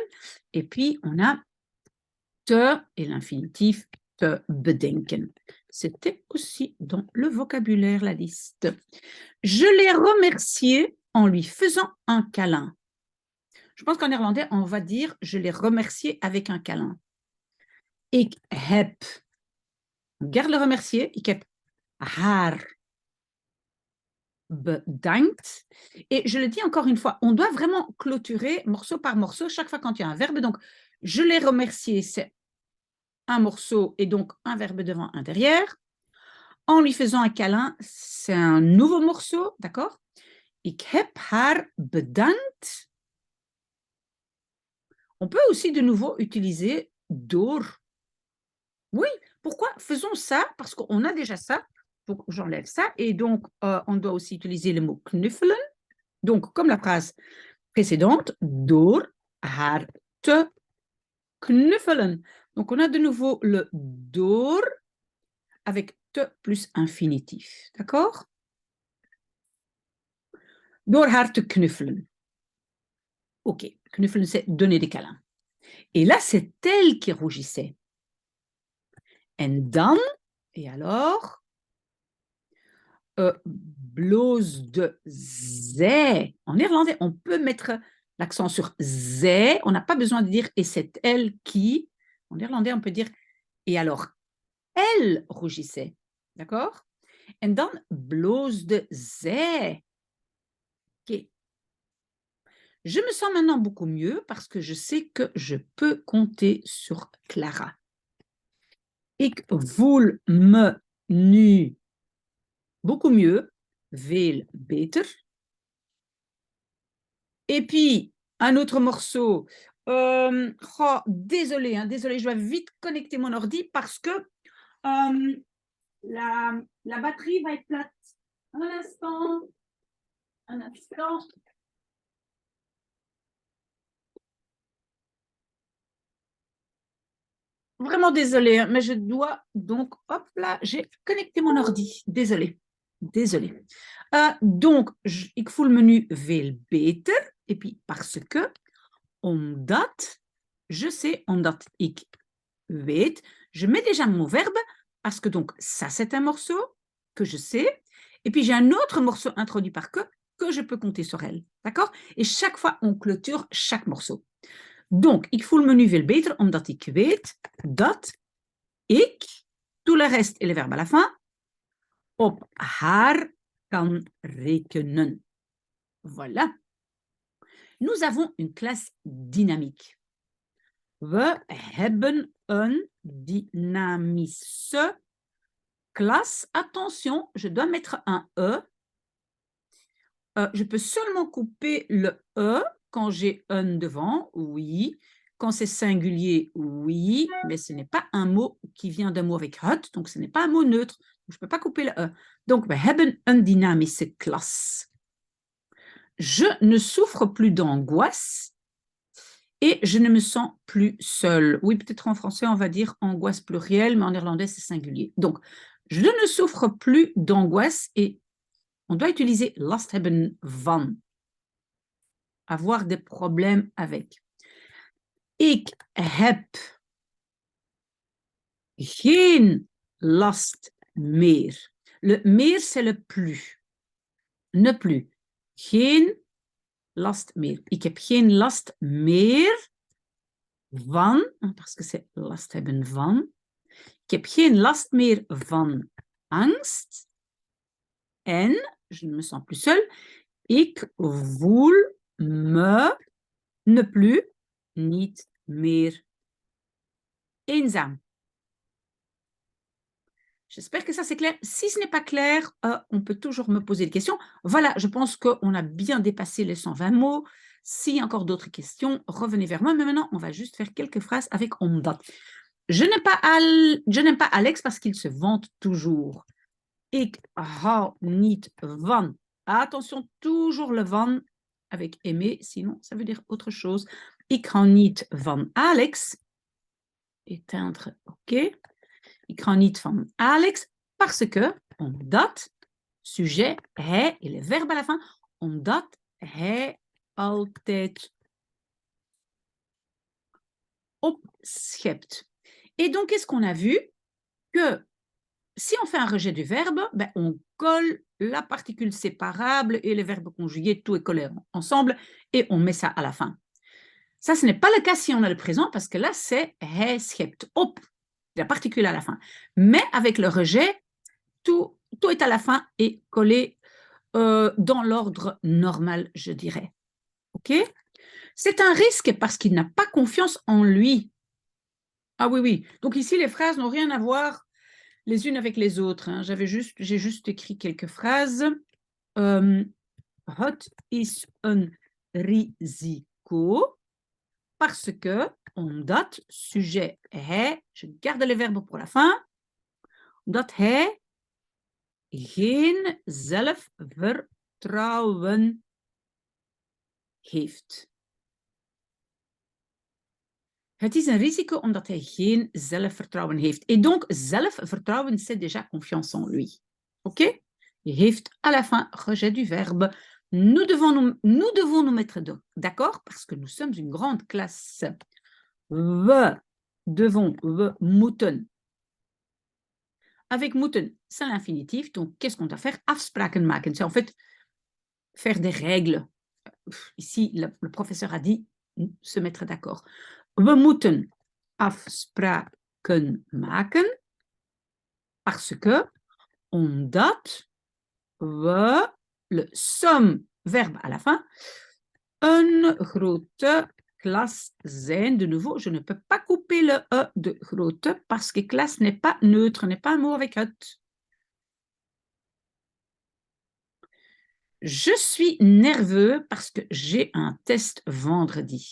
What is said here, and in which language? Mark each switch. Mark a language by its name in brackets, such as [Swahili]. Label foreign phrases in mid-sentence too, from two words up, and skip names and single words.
[French] Et puis, on a te et l'infinitif [Dutch] te bedenken. [French] c'était aussi dans le vocabulaire, la liste. Je l'ai remercié en lui faisant un câlin. Je pense qu'en néerlandais, on va dire je l'ai remercié avec un câlin. [Dutch] Ik heb, [French] on garde le remercier, [Dutch] ik heb haar bedankt. [French] Et je le dis encore une fois, on doit vraiment clôturer morceau par morceau chaque fois quand il y a un verbe. Donc, je l'ai remercié, c'est un morceau et donc un verbe devant, un derrière. En lui faisant un câlin, c'est un nouveau morceau, d'accord? [Dutch] Ik heb haar bedankt. [French] On peut aussi de nouveau utiliser door. Oui, pourquoi? Faisons ça, parce qu'on a déjà ça. Donc, j'enlève ça. Et donc, on doit aussi utiliser le mot knuffelen. Donc, comme la phrase précédente, [Dutch] door haar te knuffelen. [French] Donc, on a de nouveau le door avec te plus infinitif. D'accord? [Dutch] Door haar te knuffelen. [French] Ok, knuffelen, c'est donner des câlins. Et là, c'est elle qui rougissait. [Dutch] En dan, [French] et alors, [Dutch] bloosde zij. [French] En néerlandais, on peut mettre l'accent sur zij. On n'a pas besoin de dire et c'est elle qui. En néerlandais, on peut dire et alors, elle rougissait. D'accord? [Dutch] En dan bloosde zij. [French] Ok. Je me sens maintenant beaucoup mieux parce que je sais que je peux compter sur Clara. [Dutch] Ik voel me nu [French] beaucoup mieux, [Dutch] veel beter. [French] Et puis, un autre morceau. Désolé, désolé, je dois vite connecter mon ordi parce que la batterie va être plate. Un instant. Un instant. Vraiment désolé, mais je dois donc, hop là, j'ai connecté mon ordi. Désolé. Désolé. Donc, [Dutch] ik voel me nu veel beter. [French] Et puis, parce que, omdat, je sais, [Dutch] omdat ik weet, [French] je mets déjà mon verbe, parce que donc, ça, c'est un morceau que je sais. Et puis, j'ai un autre morceau introduit par que je peux compter sur elle. D'accord? Et chaque fois, on clôture chaque morceau. Donc, [Dutch] ik voel me nu veel beter, omdat ik weet dat ik, [French] tout le reste et le verbe à la fin, [Dutch] op haar kan rekenen. [French] Voilà. Nous avons une classe dynamique. [Dutch] We hebben een dynamische classe. [French] Attention, je dois mettre un E. Je peux seulement couper le E quand j'ai un devant, oui. Quand c'est singulier, oui, mais ce n'est pas un mot qui vient d'un mot avec het, donc ce n'est pas un mot neutre. Je ne peux pas couper le E. Donc, [Dutch] we hebben een dynamische classe. [French] Je ne souffre plus d'angoisse et je ne me sens plus seule. Oui, peut-être en français, on va dire angoisse plurielle, mais en néerlandais, c'est singulier. Donc, je ne souffre plus d'angoisse et on doit utiliser [Dutch] last hebben van. [French] Avoir des problèmes avec. [Dutch] Ik heb geen last meer. [French] Le meer, c'est le plus. Ne plus. [Dutch] Geen last meer. Ik heb geen last meer van, [French] parce que c'est [Dutch] last hebben van. Ik heb geen last meer van angst. [French] En, je ne me sens plus seule, [Dutch] ik voel me [French] ne plus, [Dutch] niet meer eenzaam. [French] J'espère que ça c'est clair. Si ce n'est pas clair, on peut toujours me poser des questions. Voilà, je pense qu'on a bien dépassé les 120 mots. S'il y a encore d'autres questions, revenez vers moi. Mais maintenant, on va juste faire quelques phrases avec omdat. Je n'aime pas Alex parce qu'il se vante toujours. [Dutch] Ik hou niet van. [French] Attention, toujours le van avec aimer, sinon ça veut dire autre chose. [Dutch] Ik hou niet van Alex. Éteindre, ok. Ik hou niet van Alex [French] parce que, omdat, sujet, hij, et le verbe à la fin, [Dutch] omdat hij altijd opschept. [French] Et donc, qu'est-ce qu'on a vu? Que si on fait un rejet du verbe, ben, on colle la particule séparable et les verbes conjugués, tout est collé ensemble et on met ça à la fin. Ça, ce n'est pas le cas si on a le présent parce que là, c'est [Dutch] hij schept op, [French] la particule à la fin. Mais avec le rejet, tout est à la fin et collé dans l'ordre normal, je dirais. OK? C'est un risque parce qu'il n'a pas confiance en lui. Ah oui, oui. Donc ici, les phrases n'ont rien à voir les unes avec les autres. Hein. J'ai juste écrit quelques phrases. [Dutch] Het is een risico [French] parce que, omdat, sujet, hij, je garde les verbes pour la fin, [Dutch] omdat hij geen zelfvertrouwen heeft. Het is een risico omdat hij geen zelfvertrouwen heeft. [French] Et donc, zelfvertrouwen, c'est déjà confiance en lui. OK? Il heeft à la fin rejet du verbe. Nous devons nous mettre d'accord parce que nous sommes une grande classe. [Dutch] We devons, we moeten. [French] Avec moeten, c'est l'infinitif. Donc, qu'est-ce qu'on doit faire? [Dutch] Afspraken maken. [French] C'est en fait faire des règles. Ici, le professeur a dit se mettre d'accord. [Dutch] We moeten afspraken maken [French] parce que, [Dutch] omdat we, [French] le som, verbe à la fin, [Dutch] een grote klas zijn. [French] De nouveau, je ne peux pas couper le E de grote parce que classe n'est pas neutre, n'est pas un mot avec het. Je suis nerveux parce que j'ai un test vendredi.